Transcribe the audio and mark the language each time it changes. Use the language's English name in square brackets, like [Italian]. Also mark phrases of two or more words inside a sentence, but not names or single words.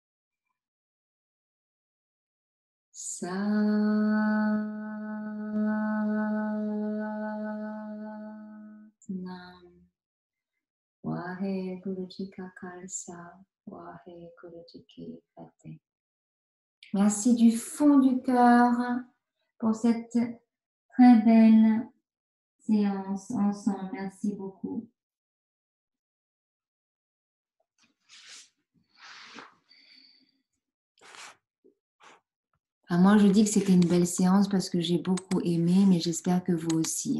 [Punjabi] Satnam. ਵਾਹਿਗੁਰੂ ਜੀ ਕਾ ਖ਼ਾਲਸਾ, ਵਾਹਿਗੁਰੂ ਜੀ ਕੀ ਫ਼ਤਹਿ. [French] Merci du fond du cœur pour cette très belle séance ensemble. Merci beaucoup. Enfin, moi, je dis que c'était une belle séance parce que j'ai beaucoup aimé, mais j'espère que vous aussi.